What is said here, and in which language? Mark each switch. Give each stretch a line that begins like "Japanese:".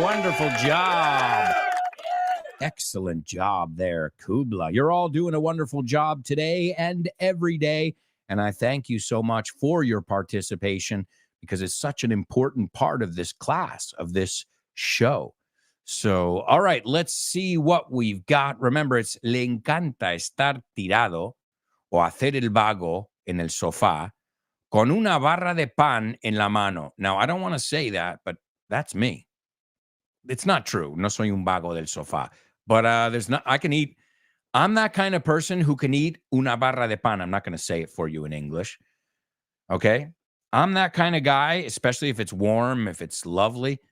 English: Wonderful job. Excellent job there, Kubla. You're all doing a wonderful job today and every day, and I thank you so much for your participation because it's such an important part of this class, of this show. So, all right, let's see what we've got. Remember, it's
Spanish: le encanta estar tirado o hacer el vago en el sofá con una barra de pan en la mano.
English: Now, I don't want to say that, but that's me. It's not true.
Spanish: No soy un vago del sofá.
English: But I'm that kind of person who can eat
Spanish: una barra de pan.
English: I'm not going to say it for you in English. Okay? I'm that kind of guy, especially if it's warm, if it's lovely.